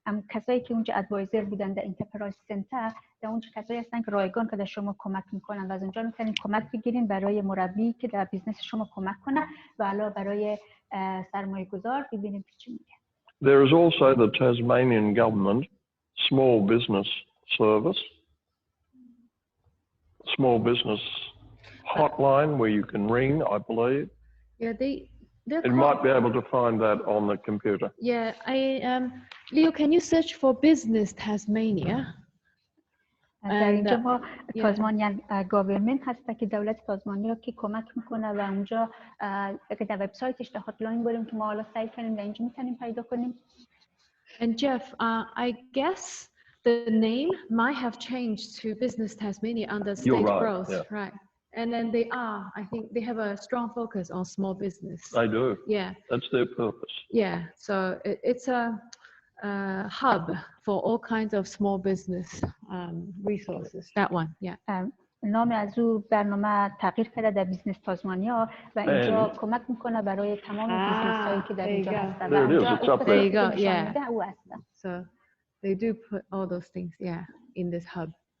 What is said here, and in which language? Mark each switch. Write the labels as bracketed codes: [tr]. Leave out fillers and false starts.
[fa] کسایی که اونجا ادوایزر بودن در انترپرایز سنتر، در اونجا کسایی هستن که رایگان که در شما کمک میکنن و از اونجا میتونین کمک بگیرین برای مربی که در بیزنس شما کمک کنه و علاوه برای سرمایه گذار ببینیم چی میگه. [en] There is also the Tasmanian government small business service, small business hotline where you can ring, I believe. Yeah, You might be able to find that on the computer. Yeah, Leo, can you search for business Tasmania? [fa] در اینجا ما تازمانیان گاورمنت هست که دولت تازمانیا که کمک میکنه و اونجا در وبسایتش در هاتلاین بریم که ما حالا سعی کنیم در اینجا میتونیم پیدا کنیم. [en] And Geoff, I guess the name might have changed to Business Tasmania under State Growth, yeah. Right? And then I think they have a strong focus on small business. They do. Yeah. That's their purpose. Yeah. So it's a hub for all kinds of small business resources. That one, yeah. [fa] نام از او برنامه تغییر کرده در بیزنس تازمانیا و اینجا کمک میکنه برای تمام بیزنس هایی که در اینجا هستن. [en] There you go. Yeah. So they do put all those things, yeah, in this hub.